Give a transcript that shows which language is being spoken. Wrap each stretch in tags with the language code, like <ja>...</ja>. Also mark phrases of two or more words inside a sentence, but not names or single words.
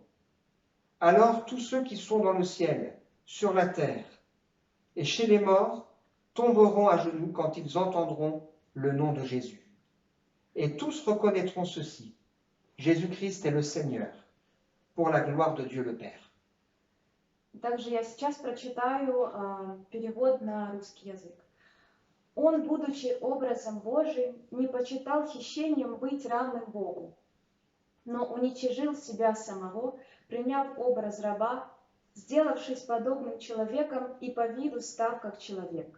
<fr>Alors tous ceux qui sont dans le ciel, sur la terre et chez les morts tomberont à genoux quand ils entendront le nom de Jésus. Et tous reconnaîtront ceci: Jésus-Christ est le Seigneur, pour la gloire de Dieu le Père.</fr> <ru>Также я сейчас прочитаю перевод на русский язык. Он, будучи образом Божиим, не почитал хищением быть равным Богу, но уничижил себя самого, приняв образ раба, сделавшись подобным человеком и по виду став как человек.</ru>